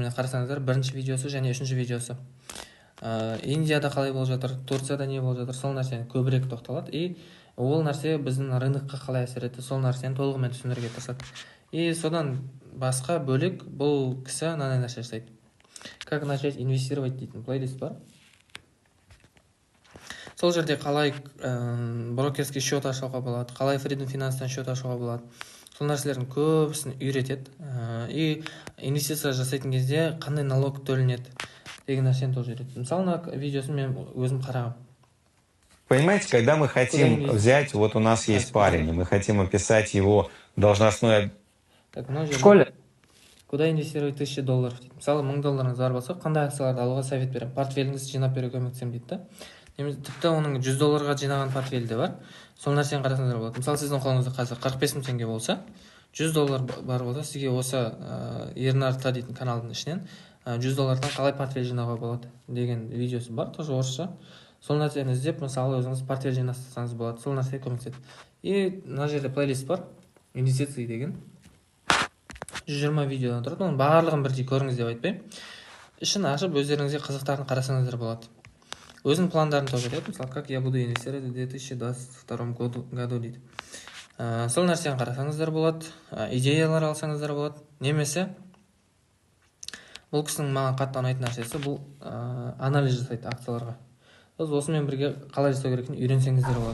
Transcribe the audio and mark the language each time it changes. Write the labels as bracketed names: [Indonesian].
[Kazakh] Міне қарасаңыздар, бірінші видеосы және үшінші видеосы. Индияда қалай болып жатыр, Турцияда не болып жатыр, сол нәрсені көбірек тоқталады. И ол нәрсе біздің рынокқа қалай әсер етті, сол нәрсені толығымен түсіндіруге тырысады. И содан басқа бөлек бұл кісі мынандай нәрсе жасайды. [Russian] Как начать инвестировать [Kazakh] дейтін плейлист бар. Сол жерде қалай [Russian] брокерский счет [Kazakh] ашуға болады, қалай Freedom Finance'тан счет ашуға болады. Сол нәрселердің көбісін үйретеді. И инвестиция жасайтын кезде қандай налог төленеді деген нәрсені тоже үйретеді. Мысалы, видеосын мен өзім қарағам. [Russian] Понимаете, когда мы хотим взять, вот у нас есть парень, и мы хотим описать его должностное... В школе? Куда инвестировать $1000 дейді. [Kazakh] Мысалы, $1000 бар болса, қандай акцияларды алуға совет беремін. Портфеліңізді жинап беруге көмектесемін дейді да. Тіпті оның $100 жинаған портфелі де бар. Сол нәрсені қарасаңыздар болады. Мысалы, сіздің қолыңызда қазір 45 000 теңге болса, $100 бар болса, сізге осы Ернар Т дейтін каналдың ішінен $100 қалай портфель жинауға болады деген видеосы бар, тоже орысша. Сол нәрсені іздеп, мысалы, өзіңіз портфель жинастырсаңыз болады. Сол нәрсе көмектеседі. И мына жерде плейлист бар, инвестиции деген. 120 видеодан тұрады. Оның барлығын бірдей көріңіз деп айтпаймын. Ішін ашып, өздеріңізге қызықтарын қарасаңыздар болады. Өзінің пландарын тоже айтады. [Russian] Мысалы, как я буду инвестировать в 2022 году дейді. [Kazakh] Сол нәрсені қарасаңыздар болады, идеялар алсаңыздар болады. Немесе бұл кісінің маған қатты ұнайтын нәрсесі бұл анализ жасайды акцияларға. Осымен бірге қалай жасау керекін үйренсеңіздер болады.